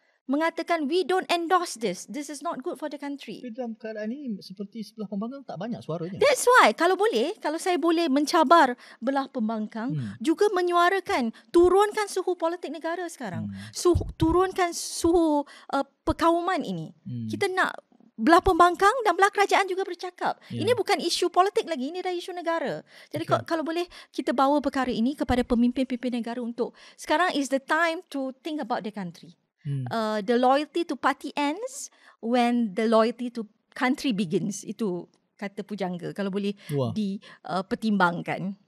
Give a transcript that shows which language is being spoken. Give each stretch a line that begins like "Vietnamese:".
Malay: Mengatakan
English: we don't endorse this. This is not good for the country.
Malay: Tapi dalam keadaan ini seperti sebelah pembangkang tak banyak suaranya.
English: That's why
Malay: kalau saya boleh mencabar belah pembangkang, juga menyuarakan, turunkan suhu politik negara sekarang. Turunkan suhu perkauman ini. Kita nak belah pembangkang dan belah kerajaan juga bercakap. Ini bukan isu politik lagi, ini dah isu negara. Jadi kalau boleh kita bawa perkara ini kepada pemimpin-pemimpin negara untuk sekarang
English: is the time to think about the country. The loyalty to party ends when the loyalty to country begins.
Malay: Itu kata pujangga. Kalau boleh dipertimbangkan.